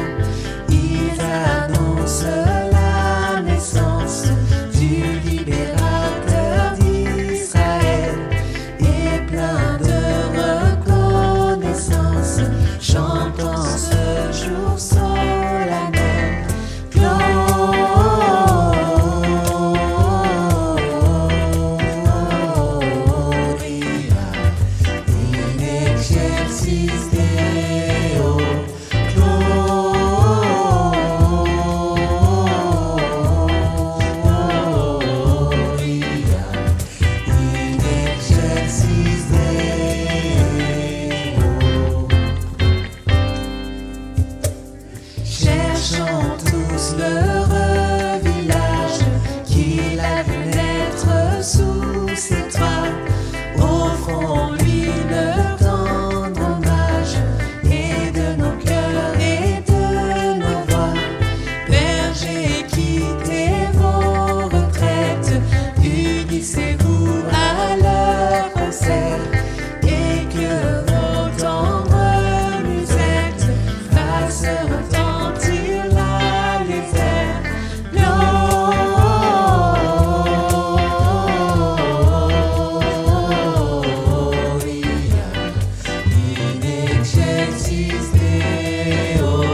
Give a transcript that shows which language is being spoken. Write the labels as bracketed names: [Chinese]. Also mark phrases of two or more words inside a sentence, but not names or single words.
[French] Ils annoncent la naissance du libérateur d'Israël, et plein de reconnaissance, chantant ce jour solennel. [Latin] Gloria in excelsis Deo. Gloria in excelsis Deo. [French] Cherchons tous l'heureux village qu'il a vu naître sous ses toits. Offrons-lui le tendre hommage, et de nos cœurs et de nos voix. Bergers, quittez vos retraites, unissez-vous à leur concert, et que vos tendres musettes fassent retentir là les airs. [Latin] Gloria in excelsis Deo.